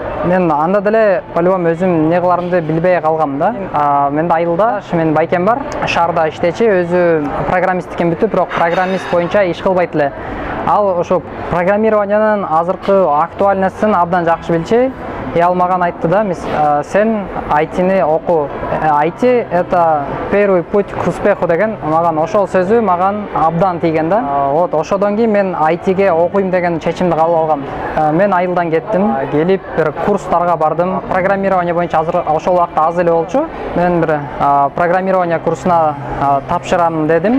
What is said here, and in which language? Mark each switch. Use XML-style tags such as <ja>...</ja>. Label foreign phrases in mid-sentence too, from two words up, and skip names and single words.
<ky>Мен анда деле по-любому өзүм эмне кыларымды билбей калгам да. Менде айылда мен байкем бар, шаарда иштечи, өзү программисттикин бүтүп, бирок программист боюнча иш кылбайт эле. Ал ошо программированиянын азыркы актуальностун абдан жакшы билчү. Ал маган айтты да, сен IT-ни оку.</ky> <ru>IT это первый путь к успеху</ru> <ky>деген маган ошол сөзү маган абдан тийген да. Вот ошодон кийин мен IT-ге окуйм деген чечимди кабыл алгам. Мен айылдан кеттим, келип бир курстарга бардым. Программирование боюнча азыр ошол убакта аз эле болчу. Мен бир программирование курсуна тапшырам дедим.</ky>